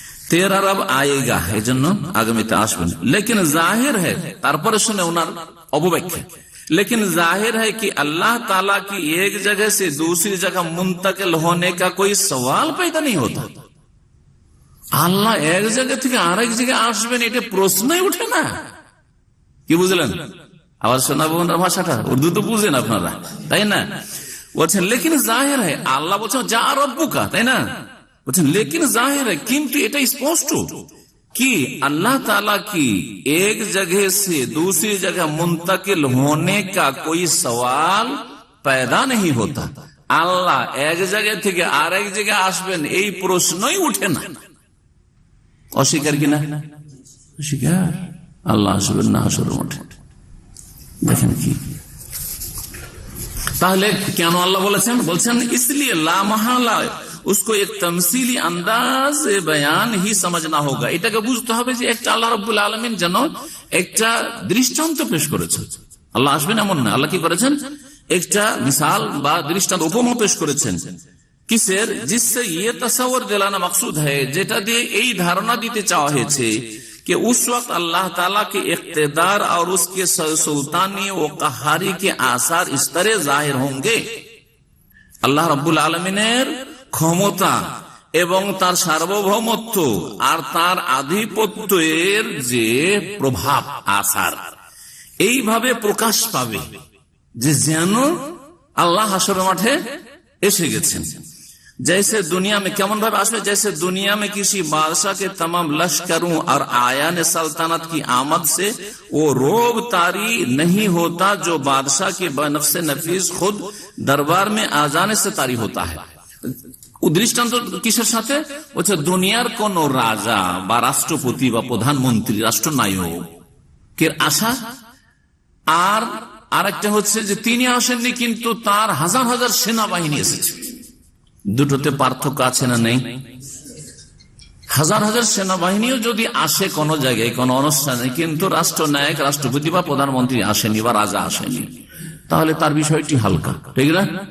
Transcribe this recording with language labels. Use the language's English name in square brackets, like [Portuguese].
[Hindi] তেরা রব আয়েগা, [Bangla] এই জন্য আগামীতে আসবেন। [Hindi] লেকিন জাহির है, [Bangla] তারপরে শুনে ওনার অপব্যাখ্যা, [Hindi] लेकिन जाहिर है कि अल्लाह ताला की एक जगह से दूसरी जगह मुंतकिल होने का कोई सवाल पैदा नहीं होता। [Bangla] আল্লাহ এক জায়গা থেকে আরেক জায়গায় আসবেন, এটা প্রশ্নই উঠে না। কি বুঝলেন? আবার শোনাবো ওনার ভাষাটা, উর্দু তো বুঝেন আপনারা, তাই না? বলছেন [Hindi] লেকিন জাহির है, [Bangla] আল্লাহ বলছেন যা রব্বুকা, তাই না? [Hindi] বলছেন লেকিন জাহির है, [Bangla] কিন্তু এটা স্পষ্ট [Hindi] कि अल्लाह ताला की एक जगह से दूसरी जगह मुंतकिल होने का कोई सवाल पैदा नहीं होता। [Bangla] আল্লাহ এক জায়গা থেকে আরেক জায়গায় আসবেন এই প্রশ্নই উঠে না। অস্বীকার কিনা? অস্বীকার। আল্লাহ আসবেন না আসরের মাঠে, দেখেন কি। তাহলে কেন আল্লাহ বলেছেন? [Hindi] বলছেন इसलिए ला महला उसको एक तमसीली अंदाज बयान ही समझना होगा। [Bangla] এটাকে বুঝতে হবে যে একটা আল্লাহ রাব্বুল আলামিন যেন একটা দৃষ্টান্ত পেশ করেছেন। আল্লাহ আসবেন এমন না, আল্লাহ কি করেছেন? একটা মিসাল বা দৃষ্টান্ত, উপমা পেশ করেছেন। কিসের? [Hindi] जिससे ये तस्वर दिलाना मकसूद है, [Bangla] যেটা দিয়ে এই ধারণা দিতে চাওয়া হয়েছে [Hindi] कि उस वक्त अल्लाह ताला के इख्तिदार और उसके सुल्तानी व कहारी के आसार इस तरह जाहिर होंगे। [Bangla] আল্লাহ রাব্বুল আলামিনের ক্ষমতা এবং তার সার্বভৌমত্ব আর তার আধিপত্যের যে প্রভাব, আসার এইভাবে প্রকাশ পাবে যে যেন আল্লাহ হাসরের মাঠে এসে গেছেন। [Hindi] जैसे दुनिया में [Bangla] কেমন ভাবে আসবে? [Hindi] जैसे दुनिया में किसी बादशाह के तमाम लश्करों और आयान सल्तनत की आमद से वो रोब तारी नहीं होता जो बादशाह के बनफ्स नफीस खुद दरबार में आ जाने से तारी होता है। [Bangla] দৃষ্টান্ত কিসের সাথে? বলছে দুনিয়ার কোন রাজা বা রাষ্ট্রপতি বা প্রধানমন্ত্রী, রাষ্ট্রনায়কের আশা, আর আরেকটা হচ্ছে যে তিনি আসেননি কিন্তু তার হাজার হাজার সেনাবাহিনী এসেছে। দুটোতে পার্থক্য আছে না নেই? হাজার হাজার সেনাবাহিনীও যদি আসে কোন জায়গায় কোন অনুষ্ঠানে, কিন্তু রাষ্ট্রনায়ক, রাষ্ট্রপতি বা প্রধানমন্ত্রী আসেনি বা রাজা আসেনি, তাহলে তার বিষয়টি হালকা, ঠিক না?